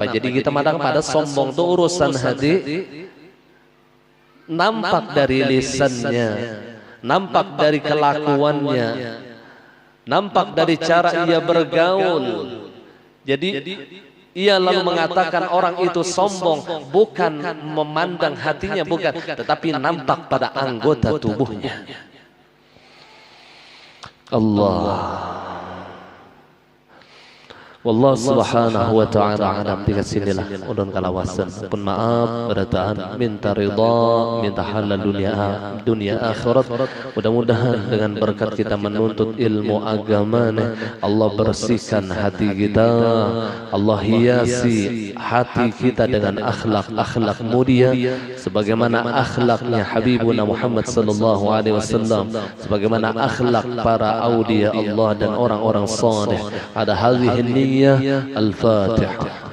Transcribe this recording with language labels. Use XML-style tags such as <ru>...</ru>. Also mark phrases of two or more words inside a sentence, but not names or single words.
<id>Jadi kita mandang pada sombong itu urusan hati. Nampak dari lisannya, nampak dari kelakuannya, nampak dari cara ia bergaul. Jadi ia lalu mengatakan orang itu sombong bukan memandang hatinya, bukan, tetapi nampak pada anggota tubuhnya. Allah.</id> <ar>والله سبحانه وتعالى أعلم.</ar> <bjn>Di sinilah ulun kalawasan pun maaf berataan, minta ridha, minta halal dunia akhirat.</bjn> <id>Mudah-mudahan dengan berkat kita menuntut ilmu agama, Allah bersihkan hati kita, Allah hiasi hati kita dengan akhlak mulia sebagaimana akhlaknya Habibuna Muhammad</id> <ar>صلى الله عليه وسلم,</ar> <id>sebagaimana akhlak para</id> <ar>أولياء الله</ar> <id>dan orang-orang saleh.</id> <ar>Ada هذه الفاتحة.</ar>